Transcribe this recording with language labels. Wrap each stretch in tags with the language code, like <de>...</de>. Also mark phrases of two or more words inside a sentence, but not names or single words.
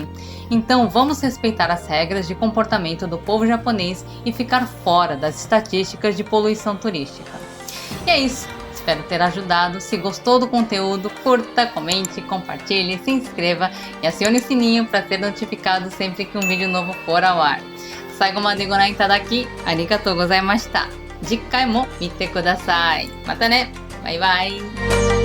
<pt>Então vamos respeitar as regras de comportamento do povo japonês e ficar fora das estatísticas de poluição turística. E é isso. Espero ter ajudado. Se gostou do conteúdo, curta, comente, compartilhe, se inscreva e acione o sininho para ser notificado sempre que um vídeo novo for ao ar.</pt> <ja>最後までご覧いただきありがとうございました。次回も見てください。またね。バイバイ。</ja>